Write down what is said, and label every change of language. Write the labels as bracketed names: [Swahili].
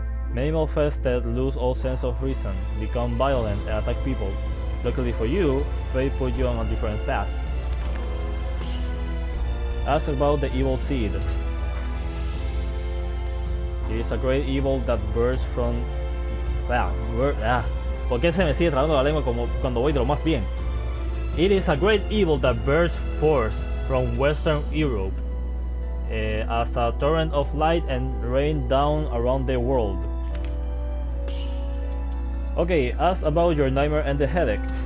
[English] Many Malfested lose all sense of reason, become violent and attack people. Luckily for you, fate put you on a different path. Ask about the evil seed. It is a great evil that bursts from... [Spanish] ¿Por qué se me sigue trabando la lengua como cuando voy de lo más bien? [English] It is a great evil that bursts forth from Western Europe as a torrent of light and rain down around the world. Okay, ask about your nightmare and the headache.